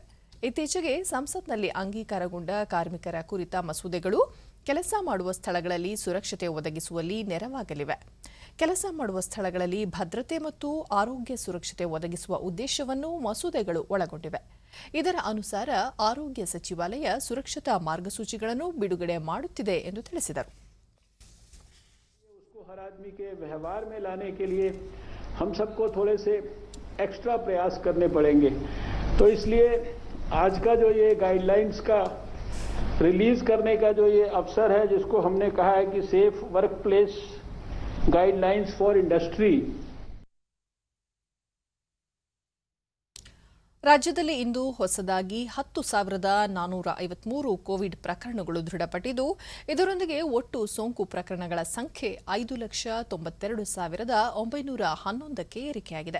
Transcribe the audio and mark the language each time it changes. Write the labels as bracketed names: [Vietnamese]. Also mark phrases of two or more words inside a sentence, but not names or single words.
[Kannada] ಇತ್ತೀಚೆಗೆ ಸಂಸತ್ನಲ್ಲಿ ಅಂಗೀಕಾರಗೊಂಡ ಕಾರ್ಮಿಕರ ಕುರಿತ ಮಸೂದೆಗಳು ಕೆಲಸ ಮಾಡುವ ಸ್ಥಳಗಳಲ್ಲಿ ಸುರಕ್ಷತೆ ಒದಗಿಸುವಲ್ಲಿ ನೆರವಾಗಲಿವೆ. ಕೆಲಸ ಮಾಡುವ ಸ್ಥಳಗಳಲ್ಲಿ ಭದ್ರತೆ ಮತ್ತು ಆರೋಗ್ಯ ಸುರಕ್ಷತೆ ಒದಗಿಸುವ ಉದ್ದೇಶವನ್ನು ಮಸೂದೆಗಳು ಒಳಗೊಂಡಿವೆ. ಇದರ ಅನುಸಾರ ಆರೋಗ್ಯ ಸಚಿವಾಲಯ ಸುರಕ್ಷತಾ ಮಾರ್ಗಸೂಚಿಗಳನ್ನು ಬಿಡುಗಡೆ ಮಾಡುತ್ತಿದೆ ಎಂದು ತಿಳಿಸಿದರು. [Hindi] उसको हर आदमी के व्यवहार में लाने के लिए हम सबको थोड़े से एक्स्ट्रा प्रयास करने पड़ेंगे। तो इसलिए आज का जो ये गाइडलाइंस का रिलीज करने का जो ये अवसर है, जिसको हमने कहा है कि [English] safe work place guidelines for industry, [Kannada] ರಾಜ್ಯದಲ್ಲಿ ಇಂದು ಹೊಸದಾಗಿ 10,453 ಕೋವಿಡ್ ಪ್ರಕರಣಗಳು ದೃಢಪಟ್ಟಿದ್ದು, ಇದರೊಂದಿಗೆ ಒಟ್ಟು ಸೋಂಕು ಪ್ರಕರಣಗಳ ಸಂಖ್ಯೆ 5,92,911ಕ್ಕೆ ಏರಿಕೆಯಾಗಿದೆ.